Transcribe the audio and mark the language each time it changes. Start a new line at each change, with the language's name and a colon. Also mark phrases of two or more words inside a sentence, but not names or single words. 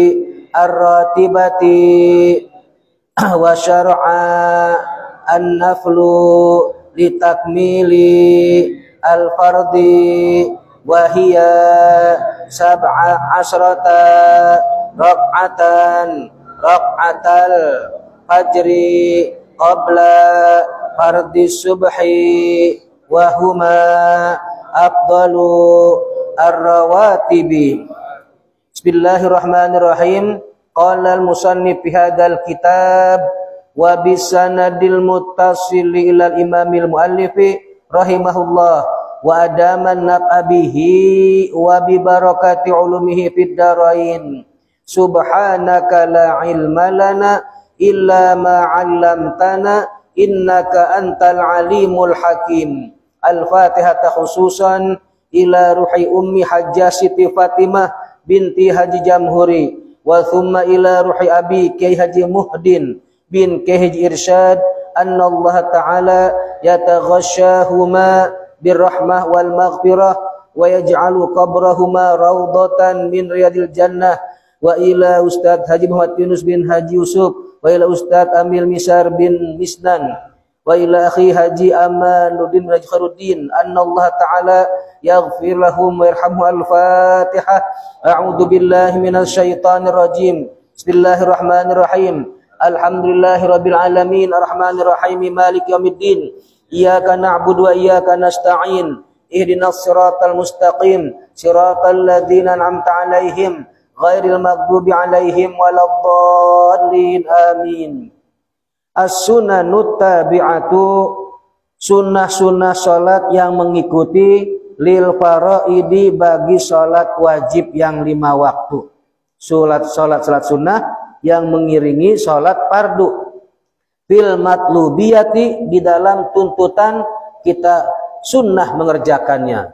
Arabic: الراتبة وشرع النفل لتكميل الفرض وهي سبع عشرة ركعة الفجر قبل فرض الصبح وهما أفضل الرواتب. بسم الله الرحمن الرحيم. قال المصنف في هذا الكتاب وبسنده المتصل إلى الإمام المؤلف رحمه الله وأدام النفع به وببركة علومه في الدارين. سبحانك لا علم لنا إلا ما علمتنا إنك أنت العليم الحكيم. الفاتحة خصوصا إلى روح أمي حاجة سيتي فاطمة بنت حاج جمهوري وثم إلى روح أبي كياهي حاج محدين بن كياهي حاج إرشاد أن الله تعالى يتغشاهما بالرحمة والمغفرة ويجعل قبرهما روضة من رياض الجنة وإلى أستاذ حاج محمد يونس بن حاج يوسف وإلى أستاذ أمل مسار بن مسنان وإلى أخي حاج أمان الدين بن حاج خير الدين أن الله تعالى يغفر لهم ويرحمه. Al-Fatihah. أعوذ بالله من الشيطان الرجيم. بسم الله الرحمن الرحيم. الحمد لله رب العالمين الرحمن الرحيم مالك يوم الدين. إياك نعبد وإياك نستعين. اهدنا الصراط المستقيم. صراط الذين أنعمت عليهم غير المغضوب عليهم ولا الضالين. Amin. السنن التابعة,
Indonesian: sunnah-sunnah salat yang mengikuti
Arabic: للفرائض
Indonesian: bagi salat wajib yang 5 waktu. Salat sunnah yang mengiringi salat fardu.
Arabic: في المطلوبية,
Indonesian: di dalam tuntutan kita sunnah mengerjakannya.